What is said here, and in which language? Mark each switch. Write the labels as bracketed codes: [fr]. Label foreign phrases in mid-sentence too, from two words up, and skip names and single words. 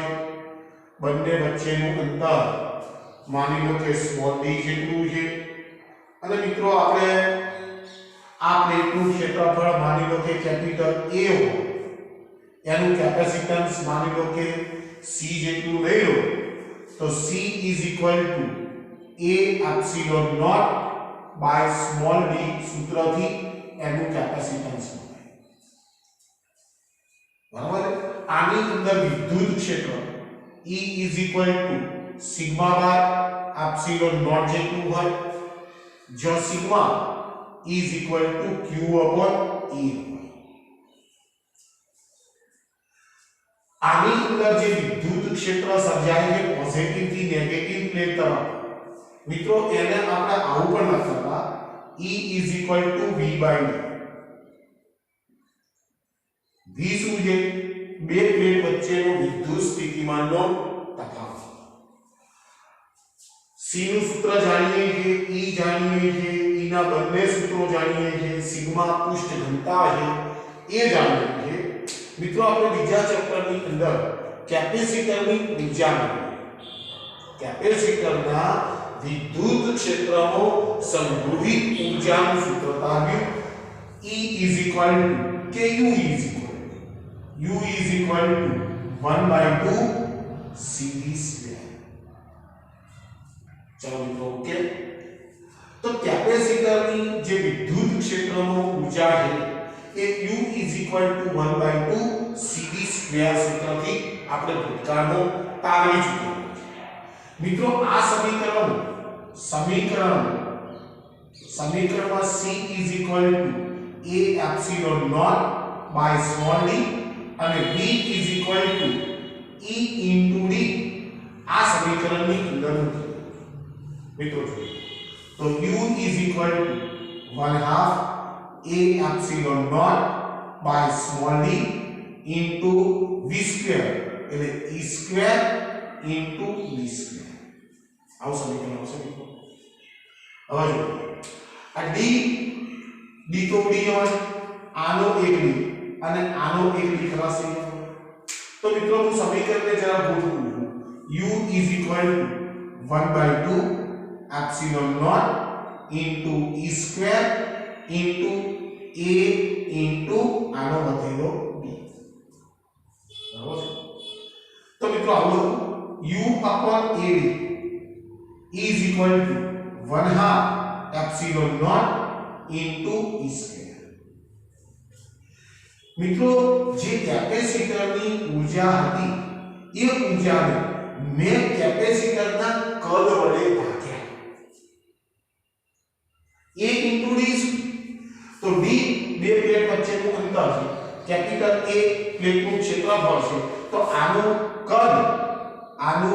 [gu] બંને વચ્ચેનું અંતર માની લો કે સ્મોલ d જેટલું છે. અને મિત્રો આપણે આ પ્લેટનું ક્ષેત્રફળ માની લો કે કેપિટલ A હોય, એનું કેપેસિટન્સ માની લો કે C જેટલું લઈ લો, તો [en] C is equal to A epsilon naught by small d [gu] સૂત્રથી એનું કેપેસિટન્સ મળે. બરાબર? આની અંદર વિદ્યુત ક્ષેત્ર [en] E is equal to sigma by epsilon naught [gu] જેટલું હોય, જો [en] sigma is equal to q upon E. [gu] આની અંદર જે વિદ્યુત ક્ષેત્ર સર્જાય છે પોઝિટિવ થી [en] negative plate [gu] તરફ, મિત્રો એને આપણે આવું પણ લખતા [en] E is equal to V by D. [gu] V શું છે? બે પ્લેટ વચ્ચેનો વિદ્યુત સ્થિતિમાનનો તફાવત. C નું સૂત્ર જાણીએ છીએ, E જાણીએ છીએ, E ના બંને સૂત્રો જાણીએ છીએ, સિગ્મા પૃષ્ઠ ઘનતા છે એ જાણીએ છીએ. મિત્રો આપણે બીજા ચેપ્ટરની અંદર કેપેસિટરની ઊર્જા મેળવીએ. કેપેસિટરના વિદ્યુત ક્ષેત્રનો સંગ્રહિત ઊર્જાનું સૂત્ર તાવ્યું [en] E is equal to [gu] કે [en] U is equal to 1/2 CV square. [gu] ચલો મિત્રો ઓકે. તો કેપેસિટરની જે વિદ્યુત ક્ષેત્રનો ઊર્જા છે એ [en] U is equal to 1/2 CV square [gu] સૂત્રથી આપણે ભૂતકાળનો તારવી ચૂક્યા. મિત્રો આ સમીકરણમાં [en] C is equal to A epsilon naught by small d [gu] અને [en] V is equal to E into D [gu] આ સમીકરણની અંદર મૂકીએ. મિત્રો જોઈએ તો [en] U is equal to 1/2 A epsilon naught by small d into V square [gu] એટલે [en] E square into V square. [gu] આવું સમીકરણ આવશે મિત્રો. હવે જો આ d તો d હોય, આનો એક d અને આનો એક d ખલાસ થઈ ગયો. તો મિત્રો હું સમીકરણને જરા ગોઠવું છું. [en] U is equal to 1/2 epsilon naught into E square into A into [gu] આનો વધેલો [en] d. [gu] બરાબર છે? તો મિત્રો આવું [en] U upon AD is equal to 1/2 epsilon naught into E square. [gu] મિત્રો જે કેપેસિટરની ઊર્જા હતી એ ઊર્જાને મેં કેપેસિટરના કદ વડે ભાગ્યા [en] a into d [gu] તો d બે પ્લેટ વચ્ચેનું અંતર છે કેપિટલ A પ્લેટનું ક્ષેત્રફળ છે તો આનું કદ a